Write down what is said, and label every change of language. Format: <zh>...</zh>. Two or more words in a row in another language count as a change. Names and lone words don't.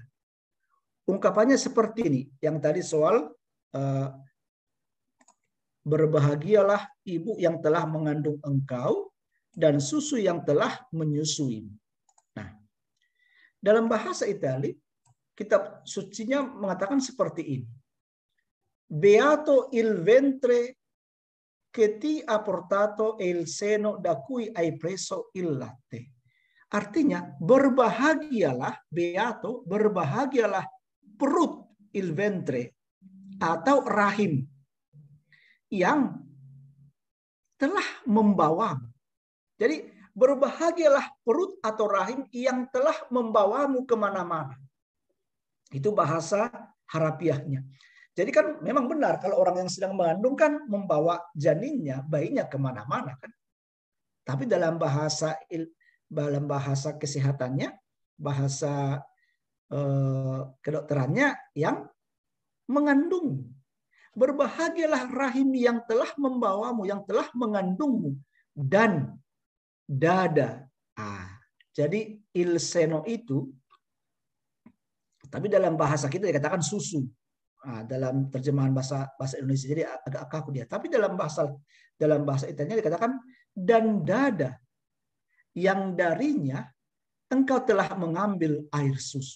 <id>Ungkapannya seperti ini, yang tadi soal berbahagialah ibu yang telah mengandung engkau dan susu yang telah menyusui. Nah, dalam bahasa Italia, kitab sucinya mengatakan seperti ini.</id> <it>Beato il ventre che ti ha portato e il seno da cui hai preso il latte.</it> <id>Artinya, berbahagialah, beato, berbahagialah perut</id> <it>il ventre</it> <id>atau rahim yang telah membawamu. Jadi, berbahagialah perut atau rahim yang telah membawamu kemana-mana. Itu bahasa harafiahnya. Jadi kan memang benar kalau orang yang sedang mengandung kan membawa janinnya, bayinya kemana-mana kan. Tapi dalam bahasa kesehatannya, bahasa kedokterannya yang mengandung. Berbahagialah rahim yang telah membawamu, yang telah mengandungmu, dan dada. Jadi</id> <it>il seno</it> <id>itu, tapi dalam bahasa kita dikatakan susu. Dalam terjemahan bahasa Indonesia jadi agak kaku dia. Tapi dalam bahasa Italia dikatakan dan dada yang darinya engkau telah mengambil air susu.</id>